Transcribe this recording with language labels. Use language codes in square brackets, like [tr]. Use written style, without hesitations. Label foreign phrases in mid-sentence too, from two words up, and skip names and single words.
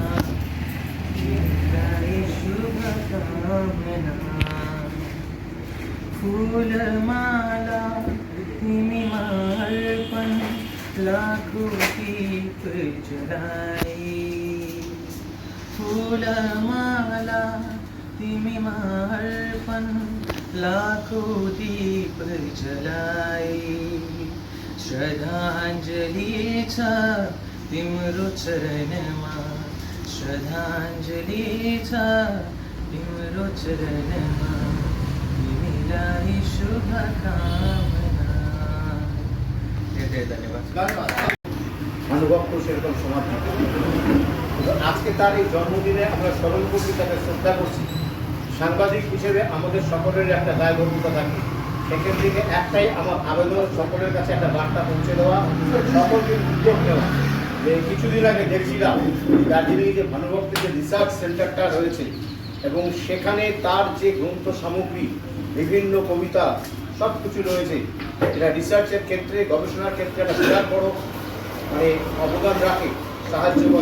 [ne] मिलाई शुभकामना फूल माला निमार्पण लाखों दीप जलाई फूल माला तिमिमार्पण लाखों दीप जलाई श्रद्धांजलि तिम्रो चरणमा श्रद्धांजलि तिम्रो चरणमा तिमीलाई शुभकामना। [bn] धन्यवाद। अनुभव সেরকম সমাপ্তি আজকে তার এই জন্মদিনে আমরা স্মরণ করছি, তাকে শ্রদ্ধা করছি। সাংবাদিক হিসেবে আমাদের সকলের একটা দায়বদ্ধতা থাকে। সেখান থেকে একটাই আমার আবেদন, সকলের কাছে একটা বার্তা পৌঁছে দেওয়া, সকলকে উদ্যোগ নেওয়া। যে কিছুদিন আগে দেখছিলাম দার্জিলিংয়ে যে ভানুভক্তের যে [en] research centerta [bn] রয়েছে এবং সেখানে তার যে গ্রন্থ সামগ্রী, বিভিন্ন কবিতা সব কিছু রয়েছে, এটা রিসার্চের ক্ষেত্রে, গবেষণার ক্ষেত্রে একটা বিরাট বড় অবদান রাখে, সাহায্য করে।